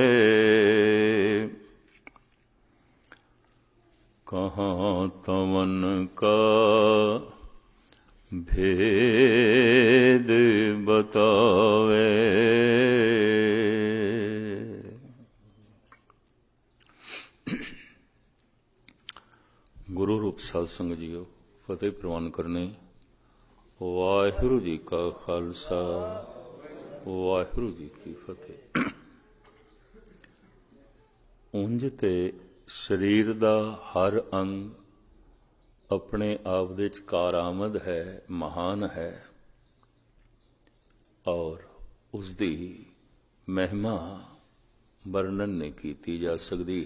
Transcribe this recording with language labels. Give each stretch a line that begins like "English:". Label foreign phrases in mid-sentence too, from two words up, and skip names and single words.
Hindi: कहाँ तवन का भेद बतावे।
Punjabi: ਗੁਰੂ ਰੂਪ ਸਾਧ ਸੰਗਤ ਜੀਓ, ਫ਼ਤਿਹ ਪ੍ਰਵਾਨ ਕਰਨੇ। ਵਾਹਿਗੁਰੂ ਜੀ ਕਾ ਖ਼ਾਲਸਾ, ਵਾਹਿਗੁਰੂ ਜੀ ਕੀ ਫ਼ਤਿਹ। ਉਂਝ ਤੇ ਸਰੀਰ ਦਾ ਹਰ ਅੰਗ ਆਪਣੇ ਆਪ ਦੇ ਵਿੱਚ ਕਾਰਾਮਦ ਹੈ, ਮਹਾਨ ਹੈ ਔਰ ਉਸ ਦੀ ਮਹਿਮਾ ਵਰਣਨ ਨਹੀਂ ਕੀਤੀ ਜਾ ਸਕਦੀ।